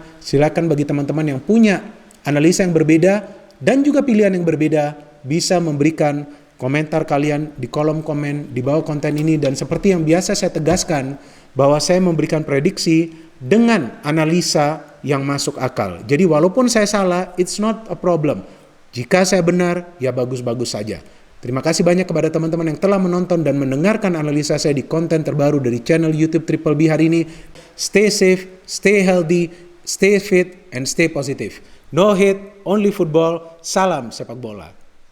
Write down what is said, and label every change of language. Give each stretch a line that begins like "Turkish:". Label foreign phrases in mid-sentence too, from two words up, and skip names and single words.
Indonesian: Silakan bagi teman-teman yang punya analisa yang berbeda dan juga pilihan yang berbeda bisa memberikan komentar kalian di kolom komen di bawah konten ini. Dan seperti yang biasa saya tegaskan, bahwa saya memberikan prediksi dengan analisa yang masuk akal. Jadi walaupun saya salah,
English: it's not a problem.
Indonesian: Jika saya benar, ya bagus-bagus saja. Terima kasih banyak kepada teman-teman yang telah menonton dan mendengarkan analisa saya di konten terbaru dari channel YouTube Triple B hari ini.
English: Stay safe, stay healthy, stay fit, and stay positive. No hate, only football.
Indonesian: Salam sepak bola.